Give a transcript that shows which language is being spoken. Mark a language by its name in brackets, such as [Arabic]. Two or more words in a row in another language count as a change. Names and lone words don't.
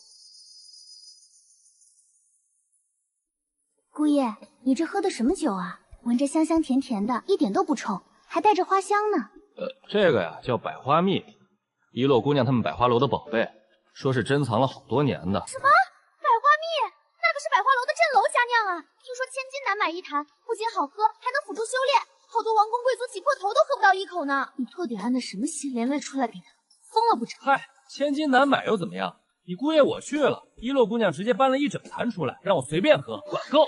[Chinese] 姑爺，你這喝的什麼酒啊？聞着香香甜甜的，一點都不臭，還帶着花香呢。這個呀叫百花蜜，一洛姑娘他們百花樓的寶貝，說是珍藏了好多年的。什麼？百花蜜？那可是百花樓的鎮樓佳釀啊！聽說千金難買一壇，不僅好喝，還能輔助修煉，好多王公貴族擠破頭都喝不到一口呢。你到底安的什麼心連累出來給他？瘋了不成？嗨，千金難買又怎麼樣？你姑爺我去了，一洛姑娘直接搬了一整壇出來，讓我隨便喝，管夠。